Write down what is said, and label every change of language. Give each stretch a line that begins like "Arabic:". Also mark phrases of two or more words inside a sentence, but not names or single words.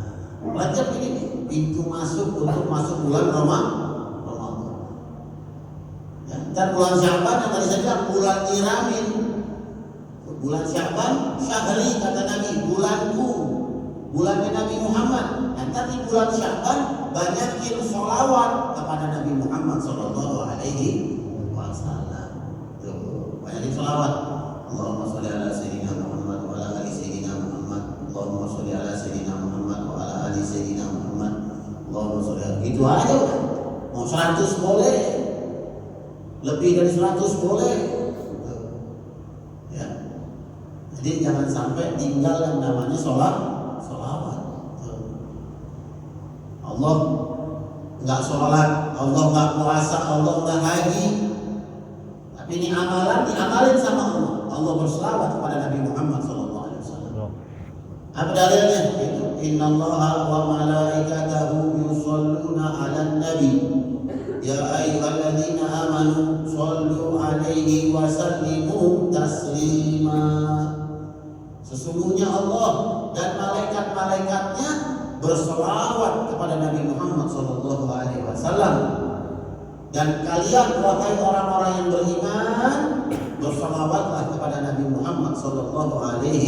Indonesian: Rajab ini pintu masuk untuk masuk bulan Ramadan. Ya, dan bulan Syaban yang tadi saya bilang bulan Iramin. Bulan
Arabic: شعبان شهري
Indonesian: kata Nabi, bulanku, bulannya Nabi Muhammad. Nanti di bulan Syaban banyakin sholawat kepada Nabi Muhammad
Arabic: صلى الله عليه وسلم.
Indonesian: Banyakin sholawat.
Arabic: اللهم صل على سيدنا محمد وعلى آل سيدنا محمد. اللهم صل على سيدنا محمد وعلى آل سيدنا محمد. اللهم صل على.
Indonesian: Itu aja udah. Mau 100 boleh, lebih dari 100 boleh. Ya. Jadi jangan sampai tinggal yang namanya sholawat. Allah nggak sholat, Allah nggak puasa, Allah nggak haji, tapi ini amalan diamalin sama Allah. Allah berselawat kepada Nabi Muhammad SAW. Apa dalilnya? Itu
Arabic: إن الله وملائكته يصلون على النبي يا أيها الذين آمنوا صلوا عليه وسلموا تسليما.
Indonesian: Sesungguhnya Allah dan malaikat-malaikatnya berselawat kepada Nabi Muhammad SAW. Dan kalian wahai orang-orang yang beriman, berselawatlah kepada Nabi Muhammad SAW.